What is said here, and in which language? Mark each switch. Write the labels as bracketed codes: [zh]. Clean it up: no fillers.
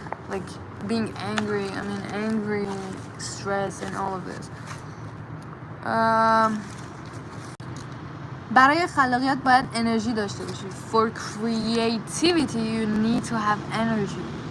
[en] Like being angry, angry, stress and all of this. [fa] برای خلاقیت باید انرژی داشته باشی. [en] For creativity you need to have energy.